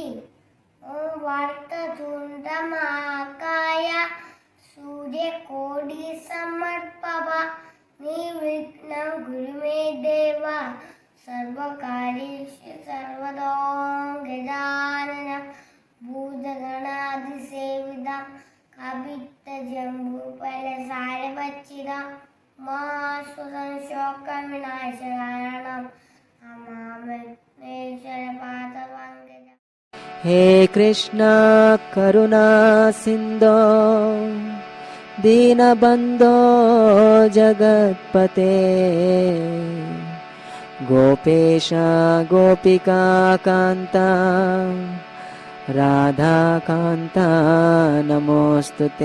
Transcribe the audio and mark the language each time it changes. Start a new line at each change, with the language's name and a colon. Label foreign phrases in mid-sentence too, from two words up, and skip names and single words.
Sanskrit: ॐ वक्रतुण्डमहाकाय सूर्यकोटि समर्प्पव निर्विघ्नं कुरुमे देव सर्वकार्येषु सर्वदो गजाननं भूतगणाधिसेवितं कवित्तजम्बुफलसारभक्षितं उमासुतं शोकविनाशकारणं नमाम्येश्वरपादपङ्कजं. हे कृष्ण करुणा सिन्धो दीनबन्धो जगत्पते गोपेश गोपिका कान्ता राधाकान्ता नमोस्तुते.